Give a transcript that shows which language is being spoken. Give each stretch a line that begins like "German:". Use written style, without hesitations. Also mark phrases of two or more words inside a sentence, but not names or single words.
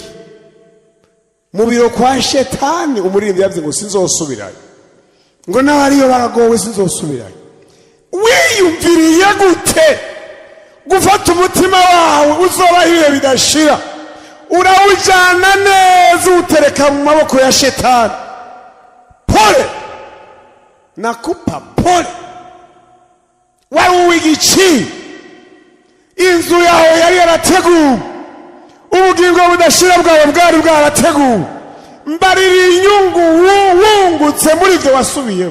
Rundi: Mu biro kwa shetani umurindi yavuze ngo sinzosubirayo, ngo n'abariyo baragowe sinzosubirayo. Wiyumviriye gute gufata umutima wawe uzobahiye bidashira urawujana neza utereka mu maboko ya shetani?
Swahili: Pole, nakupa pole.
Rundi: Wari uw'igiki? Inzu yawe yari yarateguwe, ubugingo budashira bwawe bwari bwarateguwe. Mbarira inyungu wungutse muri ibyo wasubiyeho.